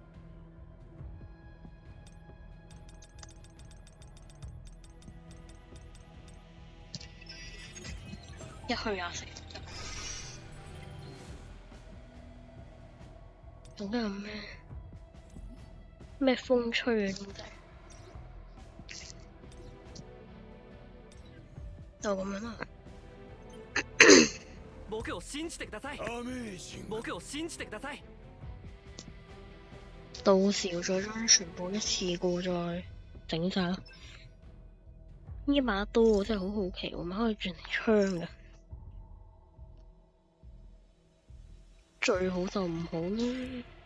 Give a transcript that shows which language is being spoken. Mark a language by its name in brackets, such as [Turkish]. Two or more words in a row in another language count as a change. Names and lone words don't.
[Cantonese] 一去24，仲有咩風吹嘅東西？就咁樣啦。 [Japanese] 僕を信じてください。アメージング僕を信じてください。 [Cantonese] 到時再將全部一次過再整晒啦。呢把刀我真係好好奇，我咪可以轉成槍嘅。最好就唔好啦。